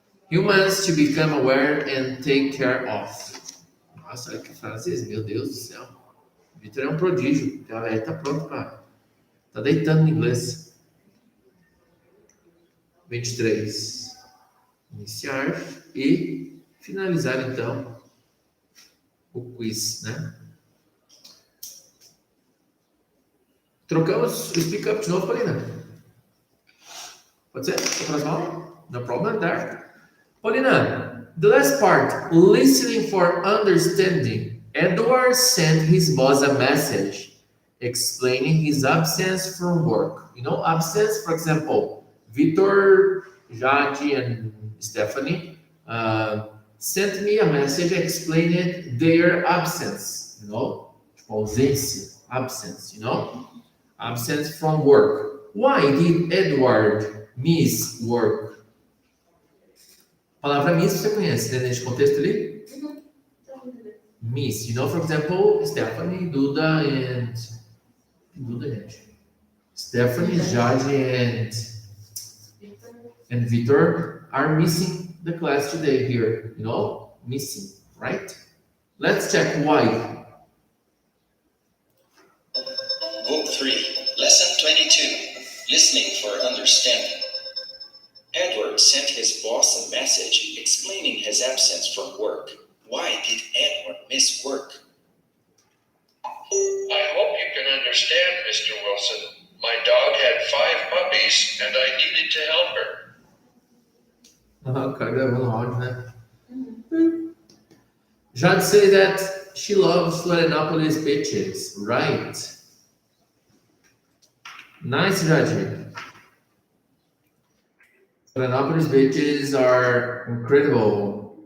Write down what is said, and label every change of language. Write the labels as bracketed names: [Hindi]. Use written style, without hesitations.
[English] Humans to become aware and take care of. [Portuguese] Nossa, olha que francês, meu Deus do céu. Vitor é um prodígio. Ele tá pronto para. Tá deitando no inglês. 23. Iniciar e finalizar então o quiz, né? Trocamos o speak up de novo, Paulina. Pode ser? [English] No problem there. Paulina, the last part, listening for understanding. Edward sent his boss a message explaining his absence from work. You know, absence, for example, Victor, Jade, and Stephanie sent me a message explaining their absence, you know, ausência, absence, you know, absence from work. Why did Edward miss work? [Portuguese] A palavra miss você conhece, né, nesse contexto ali? [English] Miss, you know, for example, Stephanie, Duda, gente. Stephanie, Jade, and Victor are missing the class today here, you know, missing, right? Let's check why. Book 3, Lesson 22, Listening for Understanding. Edward sent his boss a message explaining his absence from work. Why did Edward miss work? I hope you can understand, Mr. Wilson. My dog had 5 puppies and I needed to help her. [Portuguese] O cara gravando áudio, né? [English] Jade say that she loves Florianopolis beaches, right? Nice, Jade. Florianopolis beaches are incredible.